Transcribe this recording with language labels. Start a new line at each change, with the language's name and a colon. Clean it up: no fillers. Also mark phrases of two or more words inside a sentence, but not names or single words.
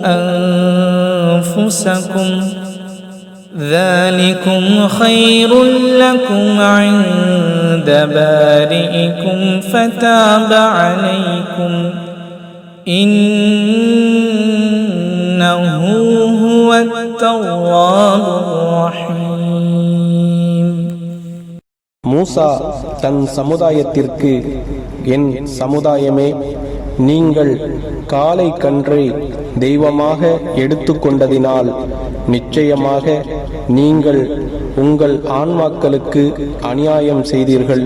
Arabic: أنفسكم ذلكم خير لكم عند بارئكم فتاب عليكم إنه هو التواب الرحيم.
Tamil: மூசா தன் சமுதாயத்திற்கு, என் சமுதாயமே, நீங்கள் காளை கன்றை தெய்வமாக எடுத்துக்கொண்டதினால் நிச்சயமாக நீங்கள் உங்கள் ஆன்மாக்களுக்கு அநியாயம் செய்தீர்கள்.